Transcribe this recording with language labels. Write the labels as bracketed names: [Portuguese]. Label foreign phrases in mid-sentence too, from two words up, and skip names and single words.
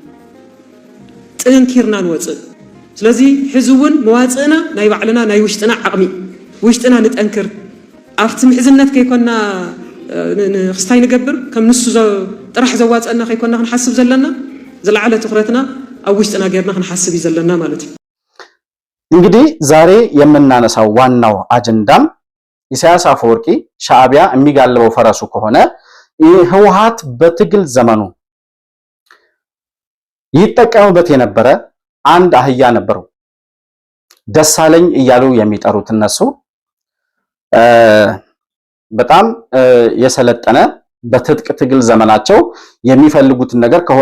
[Tigrinya] ጥንኪርና ንወፅእ። ስለዚ ሕዚ እውን መዋፅእና ናይ ባዕልና ናይ ውሽጥና ዓቕሚ ውሽጥና ንጠንክር ኣብቲ ምሕዝነት ከይኮና ክስታይ ንገብር ከም ንሱ ጥራሕ ዘዋፅአና ከይኮና ክንሓስብ ዘለና ዝለዓለ ትኩረትና ኣብ ውሽጥና ጌርና ክንሓስብ እዩ ዘለና ማለት እዩ። [Amharic] እንግዲህ ዛሬ የምናነሳው ዋናው አጀንዳም ኢሳያስ አፈወርቂ ሻዕቢያ የሚጋልበው ፈረሱ ከሆነ ህወሓት በትግል ዘመኑ ይጠቀምበት የነበረ አንድ አህያ ነበረው። ደሳለኝ እያሉ የሚጠሩት እነሱ በጣም የሰለጠነ በትጥቅ ትግል ዘመናቸው የሚፈልጉትን ነገር ከሆነ